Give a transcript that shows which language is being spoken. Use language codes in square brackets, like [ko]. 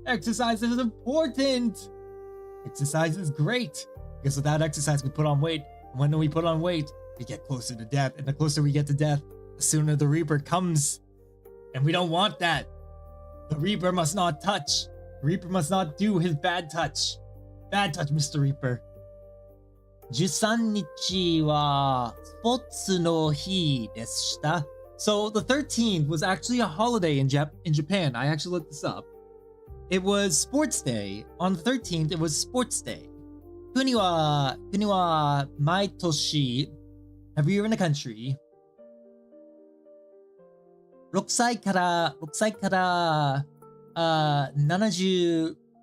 [en] Exercise is important. Exercise is great. Because without exercise, we put on weight. And when we put on weight, we get closer to death. And the closer we get to death, the sooner the Reaper comes. And we don't want that. The Reaper must not touch. The Reaper must not do his bad touch. Bad touch, Mr. Reaper. [ja] 13日はスポーツの日でした。 [en] So the 13th was actually a holiday in Japan. I actually looked this up. It was sports day. On the 13th, it was sports day. [ja] 国は毎年 [en] every year in the country [ja] 6歳から70